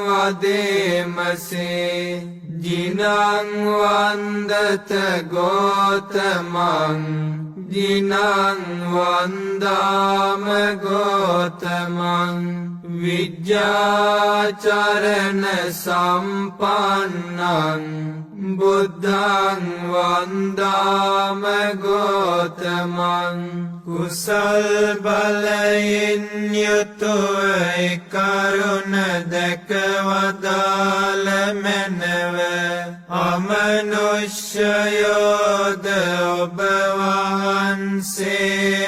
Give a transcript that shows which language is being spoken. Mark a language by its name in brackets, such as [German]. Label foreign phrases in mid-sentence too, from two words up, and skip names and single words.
[Pali] වදේමසේ ජිනං වන්දත ගෝතමං ජිනං වන්දාම ගෝතමං විජ්ජාචරණ සම්පන්නං බුද්ධං වන්දාම ගෝතමං [Sinhala] කුසල් බලයෙන් යුතුව කරුණ දැකවදාල මැනව අමනුෂ්‍යයෝද ඔබ වහන්සේ